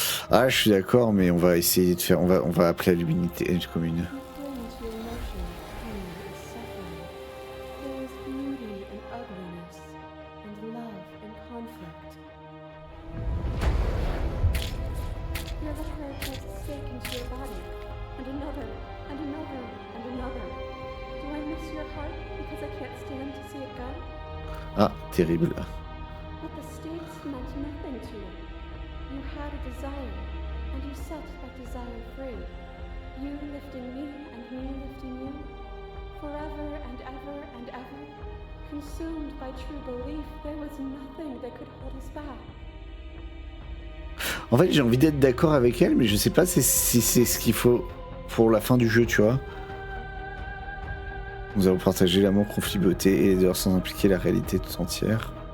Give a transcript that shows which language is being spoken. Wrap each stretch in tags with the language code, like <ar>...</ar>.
<fr>Ah, je suis d'accord, mais on va essayer de faire. On va appeler à l'unité commune.</fr> <en>You bring to your emotion pain and suffering. There is beauty in ugliness, and love in conflict. Your letter has stake into your body, and another, and another, and another. Do I miss your heart because I can't stand to see it go?</en> <fr>Ah, terrible.</fr> <en>But the stakes meant nothing to you. You had a desire, and you set that desire free. You lifting me and me lifting you. Forever and ever and ever. Consumed by true belief, there was nothing that could hold us back.</en> <fr>En fait, j'ai envie d'être d'accord avec elle, mais je sais pas si c'est ce qu'il faut pour la fin du jeu, tu vois. Nous avons partagé l'amour, conflit, beauté et les douleurs sans impliquer la réalité tout entière.</fr>